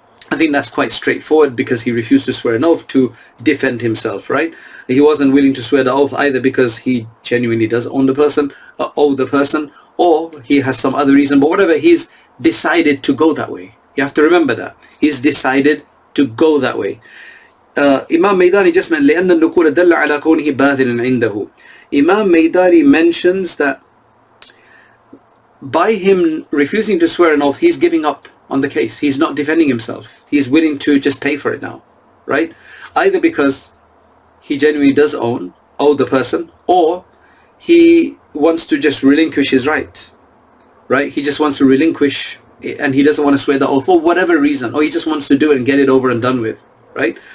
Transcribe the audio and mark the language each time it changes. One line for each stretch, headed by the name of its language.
English: I think that's quite straightforward, because he refused to swear an oath to defend himself, right? He wasn't willing to swear the oath either because he genuinely does own the person, owe the person, or he has some other reason. But whatever, he's decided to go that way. You have to remember that. He's decided to go that way. Imam Maydani just meant
Arabic: لأن النكول دل على كونه باذلا عنده.
English: Imam Maydani mentions that by him refusing to swear an oath, he's giving up on the case. He's not defending himself. He's willing to just pay for it now, right? Either because he genuinely does owe the person, or he wants to just relinquish his right, right? He just wants to relinquish, and he doesn't want to swear the oath for whatever reason, or he just wants to do it and get it over and done with, right?